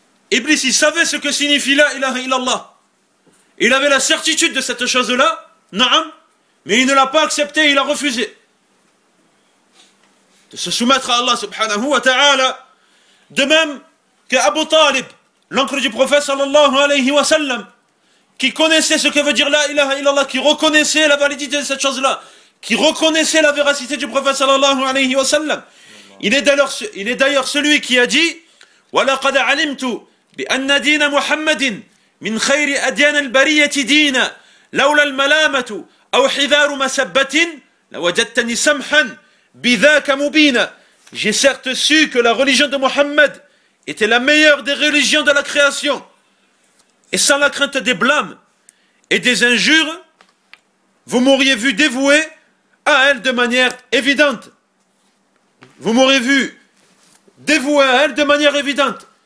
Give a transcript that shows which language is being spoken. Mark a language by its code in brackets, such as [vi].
[fr] Iblis, il savait ce que signifie la ilaha illallah. Il avait la certitude de cette chose-là, naam, mais il ne l'a pas acceptée, il a refusé de se soumettre à Allah subhanahu wa ta'ala. De même que Abu Talib, l'oncle du prophète sallallahu alayhi wa sallam, qui connaissait ce que veut dire la ilaha illallah, qui reconnaissait la validité de cette chose-là, qui reconnaissait la véracité du prophète sallallahu alayhi wa sallam. Il est d'ailleurs celui qui a dit: [ar] وَلَقَدْ عَلِمْتُ بِأَنَّ دِينَ مُحَمَّدٍ مِنْ خَيْرِ أَدْيَانَ الْبَرِيَّةِ دِينَ لَوْلَا الْمَلَامَةُ أَوْ حِذَارُ مَسَبَّةٍ لَوَجَدْتَنِي سَمْحًا بِذَاكَ مُبِينًا. [fr] J'ai certes su que la religion de Mohammed était la meilleure des religions de la création, et sans la crainte des blâmes et des injures, vous m'auriez vu dévoué à elle de manière évidente. Vous m'auriez vu dévoué à elle de manière évidente.